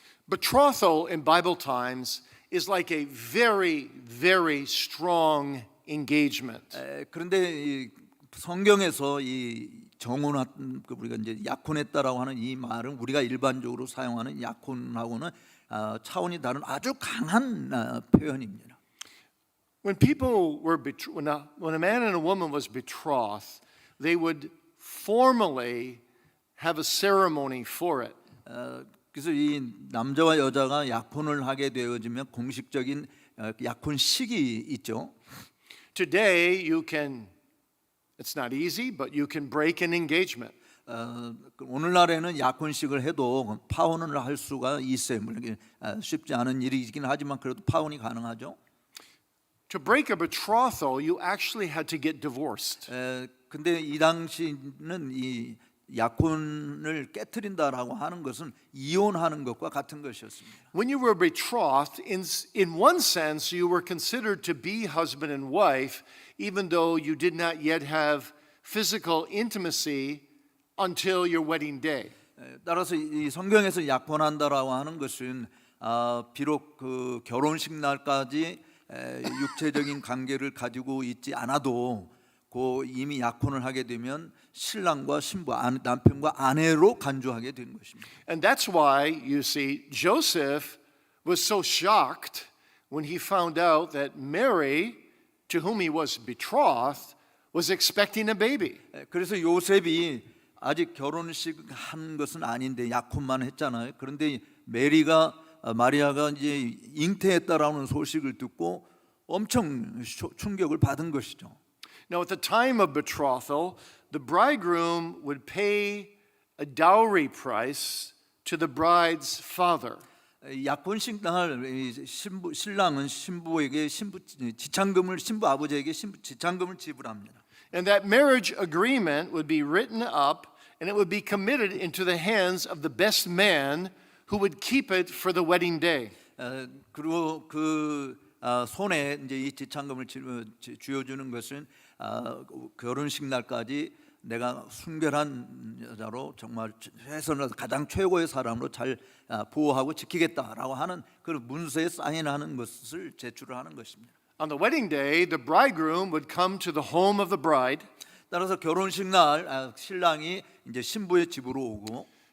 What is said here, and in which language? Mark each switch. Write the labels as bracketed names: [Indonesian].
[English] Betrothal in Bible times is like a very, very strong engagement. [Korean] 그런데 이 성경에서 이 정혼한 우리가 이제 약혼했다라고 하는 이 말은 우리가 일반적으로 사용하는 약혼하고는 차원이 다른 아주 강한 표현입니다. [English] When people were when a man and a woman was betrothed, they would formally have a ceremony for it. [Korean] 그래서 이 남자와 여자가 약혼을 하게 되어지면 공식적인 약혼식이 있죠. [English] Today you can it's not easy, but you can break an engagement. [Korean] 오늘날에는 약혼식을 해도 파혼을 할 수가 있어요. 물론 쉽지 않은 일이긴 하지만 그래도 파혼이 가능하죠. [English] To break a betrothal, you actually had to get divorced. [Korean] 근데 이 당시는 이 약혼을 깨트린다라고 하는 것은 이혼하는 것과 같은 것이었습니다. [English] When you were betrothed, in one sense, you were considered to be husband and wife, even though you did not yet have physical intimacy until your wedding day. [Korean] 따라서 이 성경에서 약혼한다라고 하는 것은 비록 그 결혼식 날까지 육체적인 관계를 가지고 있지 않아도 그 이미 약혼을 하게 되면 신랑과 신부, 남편과 아내로 간주하게 되는 것입니다. [English] And that's why you see Joseph was so shocked when he found out that Mary, to whom he was betrothed, was expecting a baby. [Korean] 그래서 요셉이 아직 결혼식 한 것은 아닌데 약혼만 했잖아요. 그런데 마리아가 이제 잉태했다라는 소식을 듣고 엄청 충격을 받은 것이죠. [English] Now, at the time of betrothal, the bridegroom would pay a dowry price to the bride's father. [Korean] 약혼식 날 신랑은 신부에게 신부 아버지에게 지참금을 지불합니다. [English] And that marriage agreement would be written up and it would be committed into the hands of the best man who would keep it for the wedding day. [Korean] 그리고 그 손에 이제 이 지참금을 쥐어주는 것은 결혼식 날까지 내가 순결한 여자로 정말 최선을 가장 최고의 사람으로 잘 보호하고 지키겠다라고 하는 그 문서에 사인하는 것을 제출을 하는 것입니다. [English] On the wedding day, the bridegroom would come to the home of the bride [Korean] 따라서 결혼식 날 신랑이 이제 신부의 집으로 오고